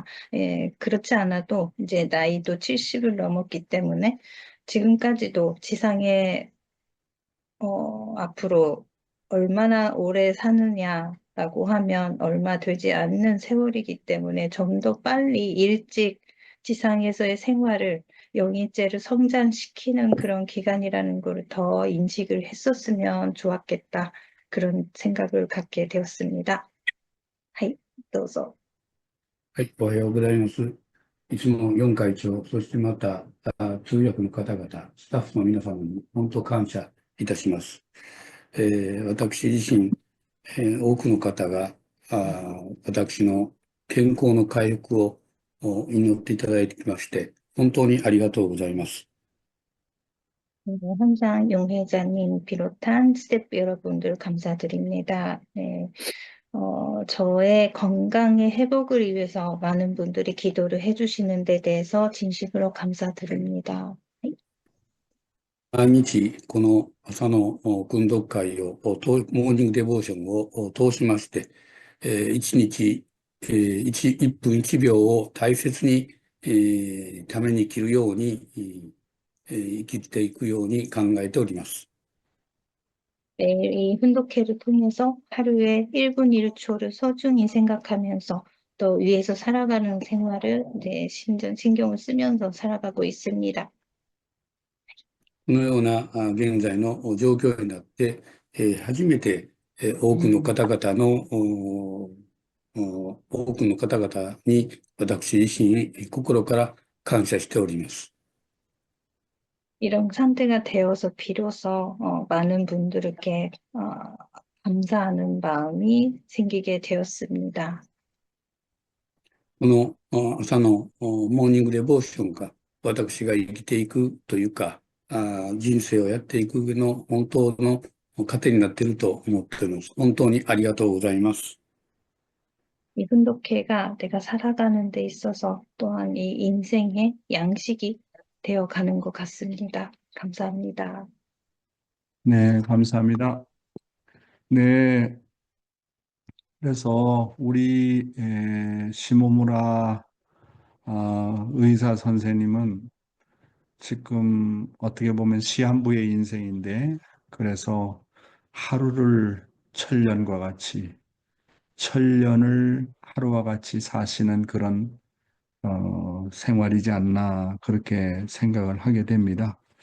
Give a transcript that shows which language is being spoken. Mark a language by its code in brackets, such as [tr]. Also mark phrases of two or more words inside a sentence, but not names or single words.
[ko] 예, 그렇지 않아도 이제 나이도 70을 넘었기 때문에 지금까지도 지상에 앞으로 얼마나 오래 사느냐라고 하면 얼마 되지 않는 세월이기 때문에 좀 더 빨리 일찍 지상에서의 생활을 영이죄를 성장시키는 그런 기간이라는 걸 더 인식을 했었으면 좋았겠다. 그런 생각을 갖게 되었습니다. [ja] はい、どうぞ。はい、おはようございます。いつも4会長、そしてまた通訳の方々、スタッフの皆様に本当感謝いたします。私自身、多くの方が私の健康の回復を祈っていただいてきまして、本当にありがとうございます。 [ko] 항상 용 회장님 비롯한 스태프 여러분들 감사드립니다. 네, 저의 건강의 회복을 위해서 많은 분들이 기도를 해주시는 데 대해서 진심으로 감사드립니다. [ja] 毎日、この朝の訓読会を、 [en] morning devotion [ja] を通しまして、1日、1分1秒を大切に、ために生きるように、生きていくように考えております。 [ko] 매일 이 훈독회를 통해서 하루에 1분 1초를 소중히 생각하면서 또 위에서 살아가는 생활을 신경을 쓰면서 살아가고 있습니다. [ja] このような現在の状況になって、初めて多くの方々に私自身心から感謝しております。 [ko] 이런 상태가 되어서 비로소 많은 분들께 감사하는 마음이 생기게 되었습니다. [ja] この朝の [en] morning devotion [ja] が私が生きていくというか、人生をやっていく上の本当の糧になっていると思っております。本当にありがとうございます。 [ko] 이 훈독회가 내가 살아가는 데 있어서 또한 이 인생의 양식이 되어 가는 것 같습니다. 감사합니다. 네, 감사합니다. 네, 그래서 우리 시모무라 의사 선생님은 지금 어떻게 보면 시한부의 인생인데, 그래서 하루를 천년과 같이, 천년을 하루와 같이 사시는 그런 생활이지 않나 그렇게 생각을 하게 됩니다.